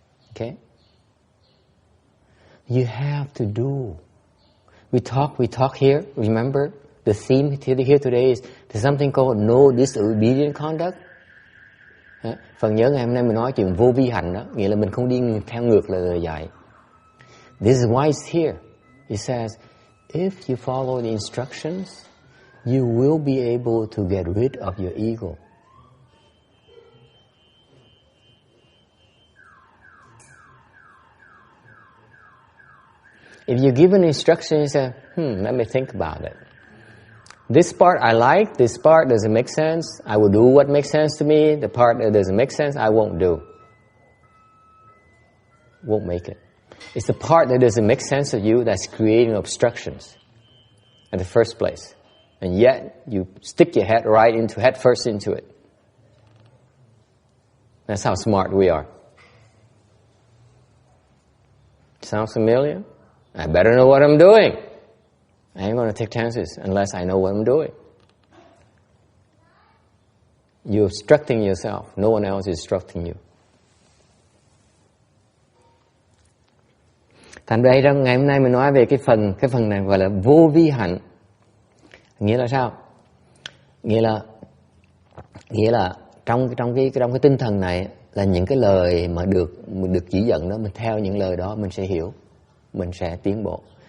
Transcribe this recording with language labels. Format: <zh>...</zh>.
<en>Okay, you have to do. We talk here. Remember. The theme here today is there's something called no disobedient conduct.</en> <vi>Phần nhớ ngày hôm nay mình nói chuyện vô vi hành đó, nghĩa là mình không đi theo ngược lời dạy.</vi> <en>This is why it's here. It says, if you follow the instructions, you will be able to get rid of your ego. If you give an instruction, you say, let me think about it. This part I like, this part doesn't make sense. I will do what makes sense to me. The part that doesn't make sense, I won't do. Won't make it. It's the part that doesn't make sense to you that's creating obstructions in the first place. And yet, you stick your head head first into it. That's how smart we are. Sounds familiar? I better know what I'm doing. I ain't going to take chances unless I know what I'm doing. You're obstructing yourself. No one else is obstructing you.</en> <vi>Thành ra trong ngày hôm nay mình nói về cái phần này gọi là vô vi hạnh. Nghĩa là sao? Nghĩa là trong cái tinh thần này là những cái lời mà được chỉ dẫn đó, mình theo những lời đó mình sẽ hiểu, mình sẽ tiến bộ.</vi>